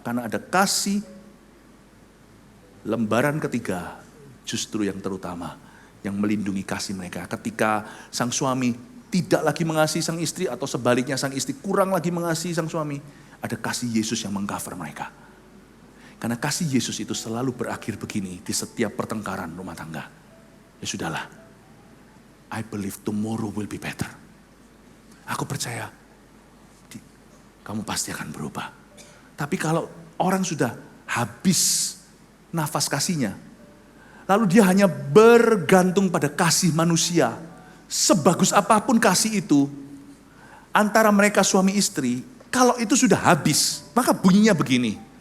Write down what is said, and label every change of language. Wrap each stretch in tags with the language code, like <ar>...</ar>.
<id>Karena ada kasih lembaran ketiga justru yang terutama. Yang melindungi kasih mereka. Ketika sang suami tidak lagi mengasihi sang istri atau sebaliknya sang istri kurang lagi mengasihi sang suami. Ada kasih Yesus yang mengcover mereka. Karena kasih Yesus itu selalu berakhir begini di setiap pertengkaran rumah tangga. Ya sudahlah,</id> <en>I believe tomorrow will be better.</en> <id>Aku percaya kamu pasti akan berubah. Tapi kalau orang sudah habis nafas kasihnya, lalu dia hanya bergantung pada kasih manusia, sebagus apapun kasih itu, antara mereka suami istri, kalau itu sudah habis, maka bunyinya begini.</id>